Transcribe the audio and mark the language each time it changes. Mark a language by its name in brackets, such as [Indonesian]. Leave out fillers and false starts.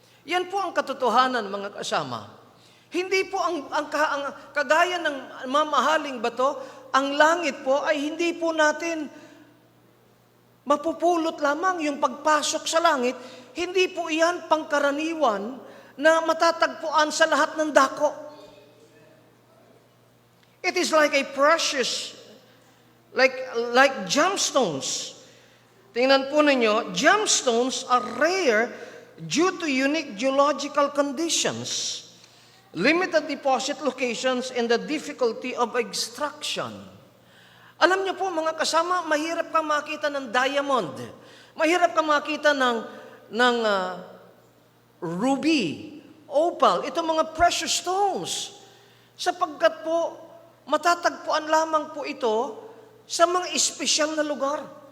[Filipino] Yan po ang katotohanan mga kasama. Hindi po ang kagaya ng mamahaling bato, ang langit po ay hindi po natin mapupulot lamang yung pagpasok sa langit. Hindi po iyan pangkaraniwan na matatagpuan sa lahat ng dako. [English] It is like a precious, like gemstones. [Filipino] Tingnan po ninyo, [English] gemstones are rare due to unique geological conditions, limited deposit locations, and the difficulty of extraction. [Filipino] Alam niyo po mga kasama, mahirap kang makita ng diamond. Mahirap kang makita ng ruby, opal, itong mga precious stones. Sapagkat po, matatagpuan lamang po ito sa mga espesyal na lugar.